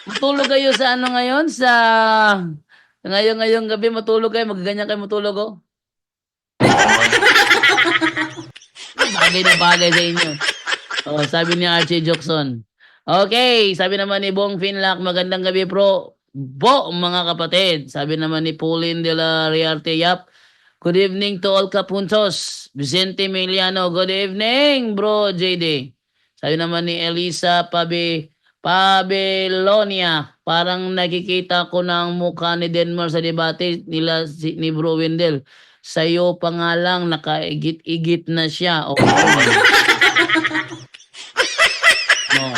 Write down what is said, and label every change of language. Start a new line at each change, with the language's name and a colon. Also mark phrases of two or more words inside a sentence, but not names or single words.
Filipino: Matulog kayo sa ano ngayon, sa ngayong gabi matulog kayo, magaganyan kayo matulog, oh. Bagay na bagay sa inyo. Oh, sabi ni Archie Jokson. Okay, sabi naman ni Bong Finlac, magandang gabi bro. Mga kapatid. Sabi naman ni Pauline de la Riarte, yap.
English: Good evening to all kapuntos. Vicente Emiliano, good evening bro JD.
Filipino: Sabi naman ni Elisa Pabelonia, parang nakikita ko ng mukha ni Denmark sa debate nila ni Bro Wendell. Sa'yo pa nga lang, nakaigit-igit na siya. Okay. No.